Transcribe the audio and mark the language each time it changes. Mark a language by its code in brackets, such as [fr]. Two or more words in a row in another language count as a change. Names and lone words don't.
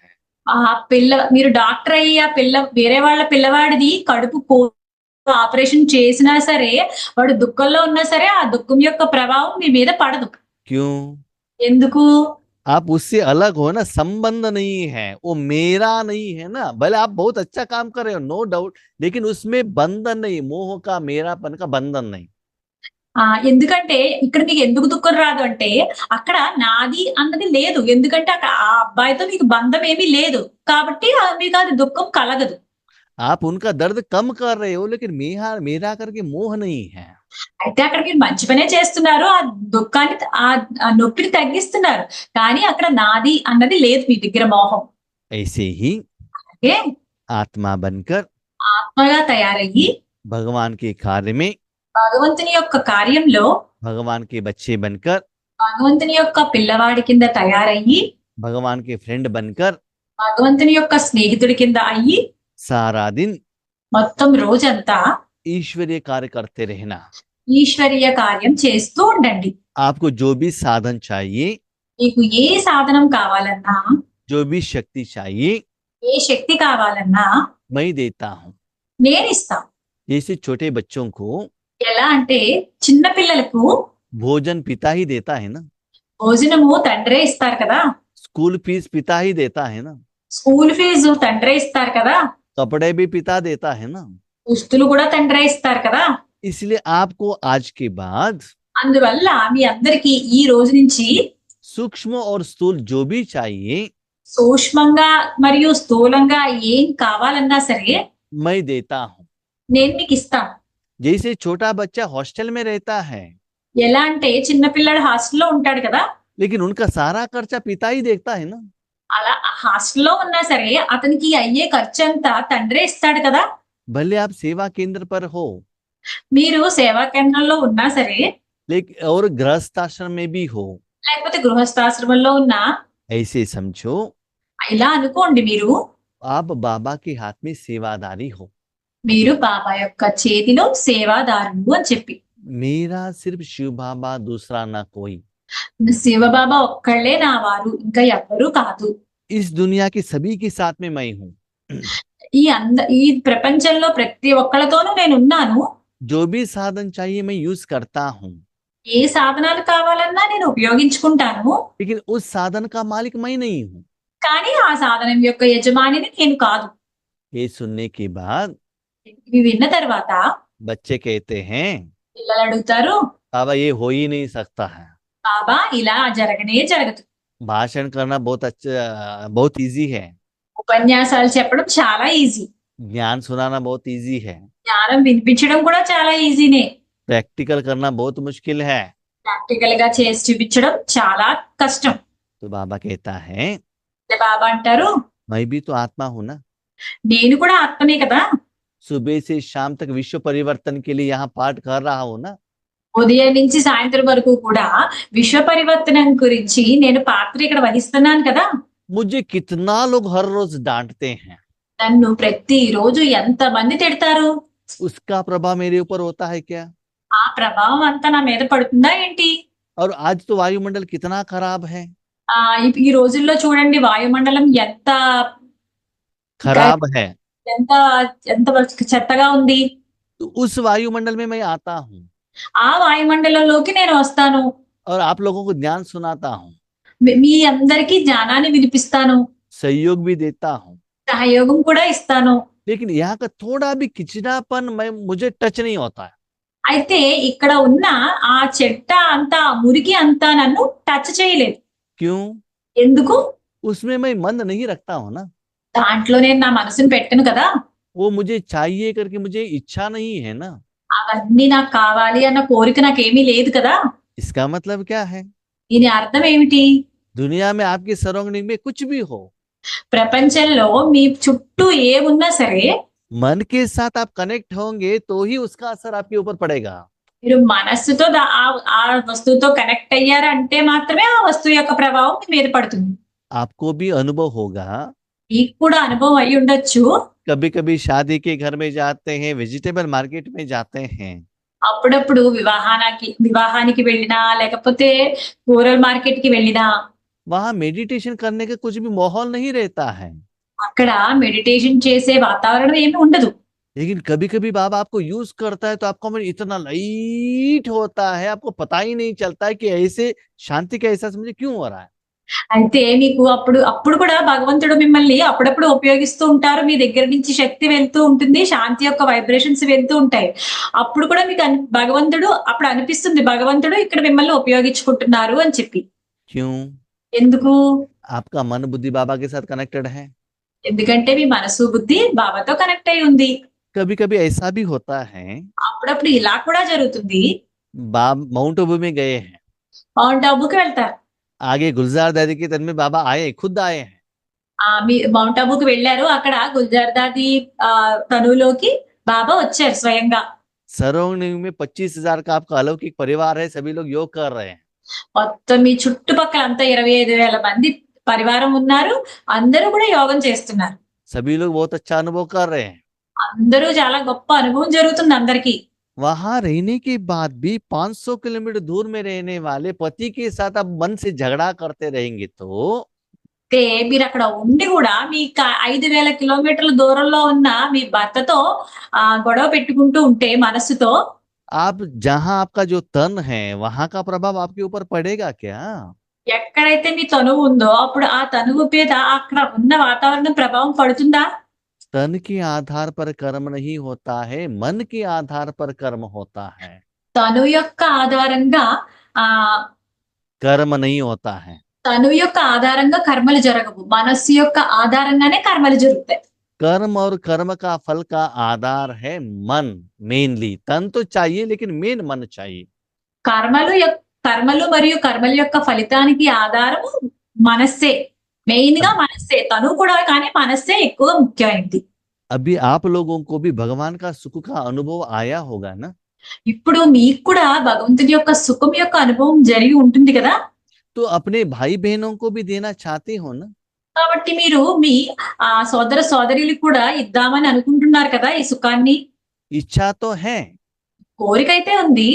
[te] ఆ మీరు డాక్టర్ అయ్యి ఆ వేరే వాళ్ళ పిల్లవాడిది కడుపు ఆపరేషన్ చేసినా సరే, వాడు దుఃఖంలో ఉన్నా సరే ఆ దుఃఖం యొక్క ప్రభావం మీ మీద పడదు। [hi] क्यों? [te] ఎందుకు? [hi] आप उससे अलग हो ना, संबंध नहीं है, वो मेरा नहीं है ना। भले आप बहुत अच्छा काम कर रहे हो, [en] no doubt, [hi] लेकिन उसमें बंधन नहीं, मोह का, मेरापन का बंधन नहीं। [te] ఎందుకంటే ఇక్కడ మీకు ఎందుకు దుఃఖం రాదు అంటే, అక్కడ నాది అన్నది లేదు। ఎందుకంటే అక్కడ ఆ అబ్బాయితో మీకు బంధం ఏమీ లేదు, కాబట్టి మీకు అది దుఃఖం కలగదు। [hi] आप उनका दर्द कम कर रहे हो, लेकिन मेरा करके मोह नहीं है। [te] అయితే అక్కడ మీరు మంచి పనే చేస్తున్నారు, ఆ దుఃఖాన్ని ఆ నొప్పిని తగ్గిస్తున్నారు, కానీ అక్కడ నాది అన్నది లేదు మీ దగ్గర మోహం। [hi] ऐसे ही [te] అలాగే [hi] आत्मा बनकर [te] ఆత్మగా తయారయ్యి [hi] भगवान के कार्य में, [te] భగవంతుని యొక్క కార్యంలో [hi] भगवान के बच्चे बनकर, [te] భగవంతుని యొక్క పిల్లవాడి కింద తయారయ్యి [hi] भगवान के फ्रेंड बनकर [te] భగవంతుని యొక్క స్నేహితుడి కింద అయ్యి [hi] सारा दिन [te] మొత్తం రోజంతా [hi] ईश्वरीय कार्य करते रहना। [te] ఈశ్వరీయ కార్యం చేస్తూ ఉండండి। [hi] आपको जो भी साधन चाहिए, [te] మీకు ఏ సాధనం కావాలన్నా, [hi] जो भी शक्ति चाहिए, [te] ఏ శక్తి కావాలన్నా [hi] मैं देता हूँ। [te] నేను ఇస్తాను। [hi] जैसे छोटे बच्चों को [te] ఎలా అంటే చిన్న పిల్లలకు [hi] भोजन पिता ही देता है ना, [te] భోజనము తండ్రే ఇస్తారు కదా, [en] school fees [hi] पिता ही देता है ना, [en] school fee [te] తండ్రే ఇస్తారు కదా, [hi] कपड़े भी पिता देता है ना। [te] దుస్తులు కూడా తండ్రే ఇస్తారు కదా। [hi] इसलिए आपको आज के बाद [te] అందువల్ల మీ అందరికీ ఈ రోజు నుంచి [hi] सूक्ष्म और स्थूल जो भी चाहिए, [te] సూక్ష్మంగా మరియు స్థూలంగా ఏం కావాలన్నా సరే [hi] मैं देता हूँ। [te] నేను మీకు ఇస్తాను। [hi] जैसे छोटा बच्चा हॉस्टल में रहता है, [te] ఎలా అంటే చిన్న పిల్లాడు హాస్టల్లో ఉంటాడు కదా, [hi] लेकिन उनका सारा खर्चा पिता ही देखता है ना। [te] అలా హాస్టల్లో ఉన్నా సరే అతనికి అయ్యే ఖర్చు అంతా తండ్రే ఇస్తాడు కదా। [hi] भले आप सेवा केंद्र पर हो, [te] మీరు సేవా కేంద్రంలో ఉన్నా సరే, [hi] लेकिन और गृहस्थ आश्रम में भी हो, [te] లేకపోతే గృహస్థాశ్రమంలో ఉన్నా, [hi] ऐसे समझो [te] ఇలా అనుకోండి, మీరు [hi] आप बाबा के हाथ में सेवादारी हो। [te] మీరు బాబా యొక్క చేతిలో సేవాదారులు అని చెప్పి, [hi] मेरा सिर्फ शिव बाबा, दूसरा ना कोई। [te] శివబాబా ఒక్కళ్ళే నా వారు, ఇంకా ఎవ్వరూ కాదు। [hi] इस दुनिया के सभी के साथ में मैं हूँ। [te] ఈ ప్రపంచంలో ప్రతి ఒక్కళ్ళతోనూ నేనున్నాను। [hi] जो भी साधन चाहिए मैं यूज करता हूँ, [te] ఏ సాధనాలు కావాలన్నా నేను ఉపయోగించుకుంటాను, [hi] लेकिन उस साधन का मालिक मैं नहीं हूँ। [te] కానీ ఆ సాధనం యొక్క యజమానిని నేను కాదు। [hi] ये सुनने के बाद [te] ఇవి విన్న తర్వాత [hi] बच्चे कहते हैं [te] పిల్లలు అడుగుతారు, [hi] बाबा ये हो ही नहीं सकता है। [te] బాబా ఇలా జరగనే జరగదు। [hi] भाषण करना बहुत अच्छा, बहुत इजी है। [te] ఉపన్యాసాలు చెప్పడం చాలా ఈజీ, [hi] ज्ञान सुनाना बहुत इजी है। [te] జ్ఞానం వినిపించడం కూడా చాలా ఈజీనే, [hi] प्रैक्टिकल करना बहुत मुश्किल है। [te] ప్రాక్టికల్ గా చేసి చూపించడం చాలా కష్టం। [hi] तो बाबा कहता है [te] బాబా అంటారు, [hi] मैं भी तो आत्मा हूं ना। [te] నేను కూడా ఆత్మనే కదా, [hi] सुबह से शाम तक विश्व परिवर्तन के लिए यहाँ पाठ कर रहा हूँ ना। [te] ఉదయం నుంచి సాయంత్రం వరకు కూడా విశ్వ పరివర్తనం గురించి నేను పాత్ర ఇక్కడ వహిస్తున్నాను కదా। [hi] मुझे कितना लोग हर रोज डांटते हैं, [te] నన్ను ప్రతి రోజు ఎంత మంది తిడతారు, [hi] उसका प्रभाव मेरे ऊपर होता है क्या? [te] ఆ ప్రభావం అంతా నా మీద పడుతుందా ఏంటి? [hi] और आज तो वायुमंडल कितना खराब है, [te] ఈ రోజుల్లో చూడండి వాయుమండలం ఎంత [hi] खराब है। [te] ఎంత ఎంత చెత్తగా ఉంది। [hi] तो उस वायुमंडल में मैं आता हूँ [te] ఆ వాయుమండలంలోకి నేను వస్తాను, [hi] और आप लोगों को ज्ञान सुनाता हूँ। [te] మీ అందరికీ జ్ఞానాన్ని వినిపిస్తాను, [hi] सहयोग भी देता हूँ, [te] సహయోగం కూడా ఇస్తాను. [hi] लेकिन यहाँ का थोड़ा भी किचनापन मैं मुझे टच नहीं होता है। [te] అయితే ఇక్కడ ఉన్న ఆ చెట్ట అంతా, ఆ మురికి అంతా నన్ను టచ్ చేయలేదు. [hi] क्यों? [te] ఎందుకు? [hi] उसमें मैं मन नहीं रखता हूँ ना, [te] దాంట్లో నేను నా మనసుని పెట్టను కదా. [hi] वो मुझे चाहिए करके मुझे इच्छा नहीं है ना। [te] అవన్నీ నాకు కావాలి అన్న కోరిక నాకేమీ లేదు కదా. [hi] इसका मतलब क्या है? [te] దీని అర్థం ఏమిటి? [hi] दुनिया में आपके सराउंडिंग में कुछ भी हो, [te] ప్రపంచంలో మీ చుట్టూ ఏమున్నా సరే, [hi] मन के साथ आप कनेक्ट होंगे तो ही उसका असर आपके ऊपर पड़ेगा। [te] మీరు మనస్సుతో ఆ వస్తువుతో కనెక్ట్ అయ్యారంటే మాత్రమే ఆ వస్తువు యొక్క ప్రభావం మీ మీద పడుతుంది. [hi] आपको भी अनुभव होगा, [te] మీకు కూడా అనుభవం అయి ఉండొచ్చు. [hi] कभी कभी शादी के घर में जाते हैं, [en] vegetable market [hi] में जाते हैं, [te] అప్పుడప్పుడు వివాహానికి వెళ్ళినా, లేకపోతే కూరల మార్కెట్ కి వెళ్ళినా, [hi] वहां मेडिटेशन करने का कुछ भी माहौल नहीं रहता है। [te] అక్కడ మెడిటేషన్ చేసే వాతావరణం ఏమీ ఉండదు. [hi] लेकिन कभी कभी बाबा आपको यूज करता है तो आपका मन इतना लाइट होता है, आपको पता ही नहीं चलता है कि ऐसे शांति का एहसास मुझे क्यों हो रहा है। [te] అయితే మీకు అప్పుడు కూడా భగవంతుడు మిమ్మల్ని అప్పుడప్పుడు ఉపయోగిస్తూ ఉంటారు. మీ దగ్గర నుంచి శక్తి వెళ్తూ ఉంటుంది, శాంతి యొక్క వైబ్రేషన్స్ వెళ్తూ ఉంటాయి. అప్పుడు కూడా మీకు భగవంతుడు అప్పుడు అనిపిస్తుంది, భగవంతుడు ఇక్కడ మిమ్మల్ని ఉపయోగించుకుంటున్నారు అని చెప్పి. [hi] क्यों? [te] ఎందుకు? [hi] आपका मन बुद्धि बाबा के साथ कनेक्टेड है। [te] ఎందుకంటే మీ మనసు బుద్ధి బాబాతో కనెక్ట్ అయి ఉంది. [hi] कभी कभी ऐसा भी होता है, [te] అప్పుడప్పుడు ఇలా కూడా జరుగుతుంది. [hi] माउंट आबू में गए हैं, [te] మౌంట్ ఆబూకి వెళ్తారు. [hi] आगे गुलजार दादी के तन में बाबा आए, खुद आए हैं। [te] మీ మౌంట్ ఆబూకి వెళ్ళారు. అక్కడ గుల్జార్ దాది తనువులోకి బాబా వచ్చారు స్వయంగా. [hi] सराउंडिंग में 25,000 का आपका अलौकिक परिवार है, सभी लोग योग कर रहे हैं। [te] మొత్తం మీ చుట్టుపక్కల అంతా 25,000 మంది పరివారం ఉన్నారు. అందరూ కూడా యోగం చేస్తున్నారు. [hi] सभी लोग बहुत अच्छा अनुभव कर रहे हैं। [te] అందరూ చాలా గొప్ప అనుభవం జరుగుతుంది అందరికీ. [hi] वहां रहने के बाद भी 500 किलोमीटर दूर में रहने वाले पति के साथ आप मन से झगड़ा करते रहेंगे तो [te] అయితే మీరు అక్కడ ఉండి కూడా మీ 5,000 కిలోమీటర్ల దూరంలో ఉన్న మీ భర్తతో గొడవ పెట్టుకుంటూ ఉంటే మనస్సుతో, [hi] आप जहां आपका जो तन है वहां का प्रभाव आपके ऊपर पड़ेगा क्या? [te] ఎక్కడైతే మీ తనువు ఉందో అప్పుడు ఆ తనువు మీద అక్కడ ఉన్న వాతావరణం ప్రభావం పడుతుందా? [hi] तन के आधार पर कर्म नहीं होता है, मन के आधार पर कर्म होता है। [te] తనువు యొక్క ఆధారంగా ఆ [hi] कर्म नहीं होता है। [te] తనువు యొక్క ఆధారంగా కర్మలు జరగవు. మనస్సు యొక్క ఆధారంగానే కర్మలు జరుగుతాయి. [hi] कर्म और कर्म का फल का आधार है मन, मेनली। तन तो चाहिए लेकिन मेन मन चाहिए। [te] కర్మలు మరియు కర్మల యొక్క ఫలితానికి ఆధారము మనస్సే. మెయిన్ గా మనస్సే. తను కూడా కానీ మనస్సే ఎక్కువ ముఖ్యమైనది. [hi] अभी आप लोगों को भी भगवान का सुख का अनुभव आया होगा ना? [te] ఇప్పుడు మీకు కూడా భగవంతుడి యొక్క సుఖం యొక్క అనుభవం జరిగి ఉంటుంది కదా. [hi] तो अपने भाई बहनों को भी देना चाहते हो ना? [te] కాబట్టి మీరు మీ సోదర సోదరులకు కూడా ఇద్దామని అనుకుంటున్నారు కదా ఈ సుఖాన్ని. [hi] इच्छा तो है [te] కోరిక అయితే ఉంది,